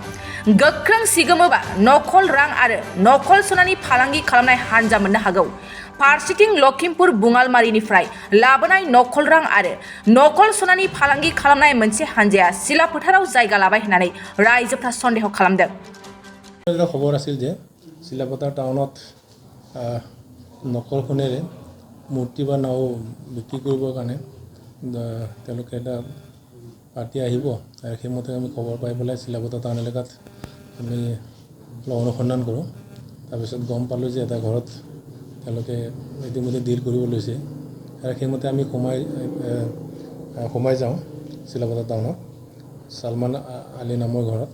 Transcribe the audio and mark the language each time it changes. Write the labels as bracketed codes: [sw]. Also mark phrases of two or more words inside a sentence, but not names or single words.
[brx] गोख्रों सिगोमोबा नखल रां आरो नखल सनानि फालांगि खालामनाय हान्जा मोननो हागौ। फारसेथिं लखिमपुर बुङालमारिनिफ्राय लाबोनाय नखल रां आरो नखल सनानि फालांगि खालामनाय मोनसे हान्जाया सिलाफोथाराव जायगा लाबाय होननानै रायजोफ्रा सन्देह खालामदों। [as] खबर আছিল যে सिलाफोथार टाउনত नकल सोनेৰে মূৰ্তি বা নাও বিক্ৰী কৰিবৰ কাৰণে তেওঁলোকে এটা পাৰ্টি আহিব আৰু সেইমতে আমি খবৰ পাই পেলাই চিলাপথাৰ টাউন এলেকাত আমি অনুসন্ধান কৰোঁ। তাৰপিছত গম পালোঁ যে এটা ঘৰত তেওঁলোকে ইতিমধ্যে ডিল কৰিব লৈছে আৰু সেইমতে আমি সোমাই যাওঁ চিলাপথাৰ টাউনত সলমান আলী নামৰ ঘৰত।